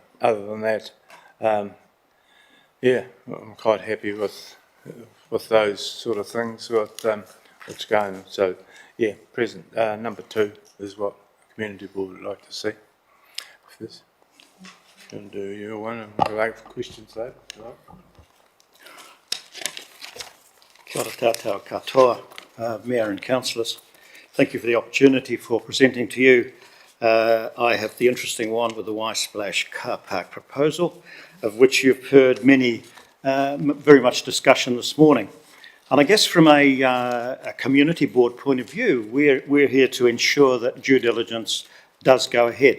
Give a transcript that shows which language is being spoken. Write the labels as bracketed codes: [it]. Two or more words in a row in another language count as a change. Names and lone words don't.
[en] So, but other than that, yeah, I'm quite happy with those sort of things, with what's going. So, yeah, present number 2 is what the community board would like to see. This. Can do your one and we'll wait for questions later. [mi] Kia ora tātou katoa, [en] Mayor and Councillors. Thank you for the opportunity for presenting to you. I have the interesting one with the Y-Splash car park proposal, of which you've heard many, very much discussion this morning. And I guess from a community board point of view, we're here to ensure that due diligence does go ahead.